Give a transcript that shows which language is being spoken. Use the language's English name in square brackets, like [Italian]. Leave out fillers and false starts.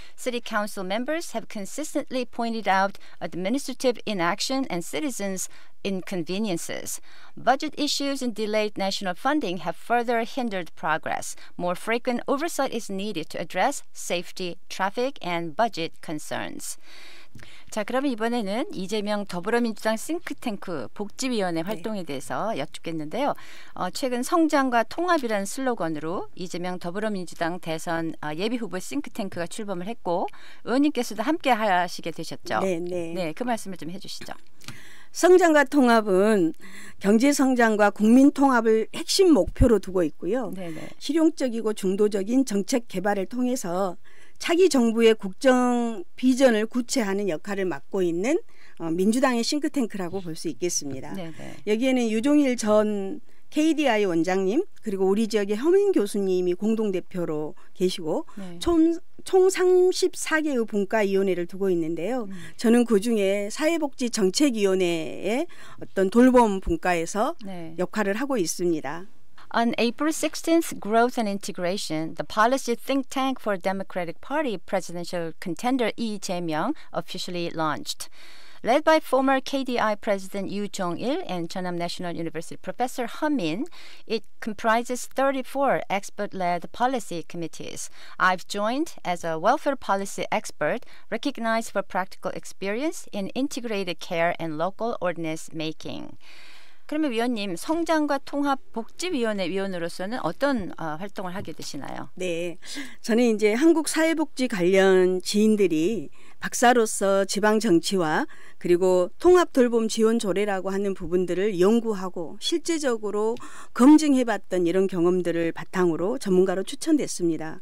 [English] City council members have consistently pointed out administrative inaction and citizens' inconveniences. Budget issues and delayed national funding have further hindered progress. More frequent oversight is needed to address safety, traffic, and budget concerns. [Korean] 자, 그러면 이번에는 이재명 더불어민주당 싱크탱크 복지위원회 활동에 대해서 여쭙겠는데요. 최근 성장과 통합이라는 슬로건으로 이재명 더불어민주당 대선 예비후보 싱크탱크가 출범을 했고 의원님께서도 함께 하시게 되셨죠? 네, 그 말씀을 좀 해주시죠. 성장과 통합은 경제 성장과 국민 통합을 핵심 목표로 두고 있고요. 네네. 실용적이고 중도적인 정책 개발을 통해서 차기 정부의 국정 비전을 구체화하는 역할을 맡고 있는 민주당의 싱크탱크라고 볼 수 있겠습니다. 네네. 여기에는 유종일 전 KDI 원장님 그리고 우리 지역의 허민 교수님이 공동대표로 계시고 네. 총 34개의 분과위원회를 두고 있는데요. 저는 그중에 사회복지정책위원회의 어떤 돌봄 분과에서 네. 역할을 하고 있습니다. [English] On April 16th, Growth and Integration, the policy think tank for Democratic Party presidential contender Lee Jae-myung officially launched. Led by former KDI President Yoo Jong-il and Jeonnam National University Professor Min, it comprises 34 expert-led policy committees. I've joined as a welfare policy expert recognized for practical experience in integrated care and local ordinance making. [Korean] 그러면 위원님, 성장과 통합 복지위원회 위원으로서는 어떤 활동을 하게 되시나요? 네, 저는 이제 한국 사회복지 관련 지인들이 박사로서 지방 정치와 그리고 통합 돌봄 지원 조례라고 하는 부분들을 연구하고 실제적으로 검증해봤던 이런 경험들을 바탕으로 전문가로 추천됐습니다.